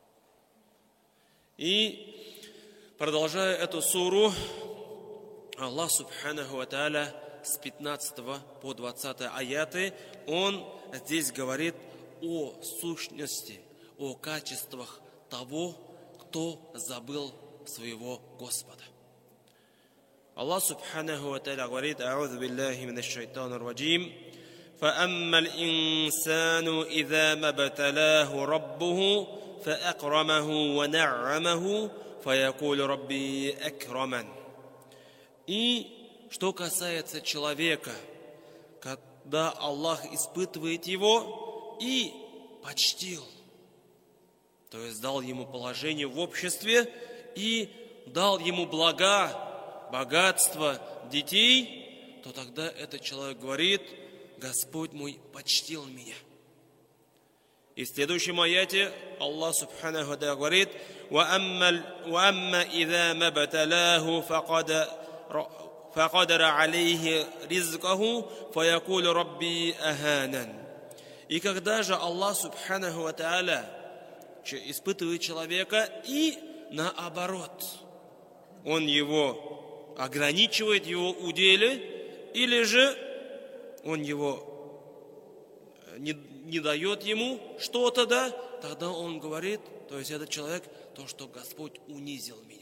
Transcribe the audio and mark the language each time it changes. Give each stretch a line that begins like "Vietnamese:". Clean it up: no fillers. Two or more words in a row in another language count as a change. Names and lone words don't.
Russian: И продолжая эту суру, Аллах
Arabic: سبحانه وتعالى
Russian: с 15 по 20 аяты, Он здесь говорит о сущности, о качествах того, кто забыл своего Господа. Аллах
Arabic: سبحانه وتعالى
Russian: говорит:
Arabic: «أعوذ بالله من الشيطان الرجيم. فَأَمَّا الْإِنسَانُ إِذَا مَا ابْتَلَاهُ رَبُّهُ فَأَكْرَمَهُ وَنَعَّمَهُ فَيَقُولُ رَبِّي أَكْرَمَنِ».
Russian: И что касается человека, когда Аллах испытывает его и почтил, то есть дал ему положение в обществе и дал ему блага, богатство, детей, то тогда этот человек говорит: Господь мой почтил меня. И в следующем аяте Аллах
Arabic: سبحانه وتعالى
Russian: говорит:
Arabic: وَأَمَّا إِذَا مَا ابْتَلَاهُ فَقَدَرَ عَلَيْهِ رِزْقَهُ فَيَقُولُ رَبِّي أَهَانَنِ.
Russian: И когда же Аллах
Arabic: سبحانه وتعالى
Russian: испытывает человека и наоборот, Он его ограничивает, его уделе, или же Он его не дает ему что-то, да, тогда он говорит, то есть этот человек, то, что Господь унизил меня.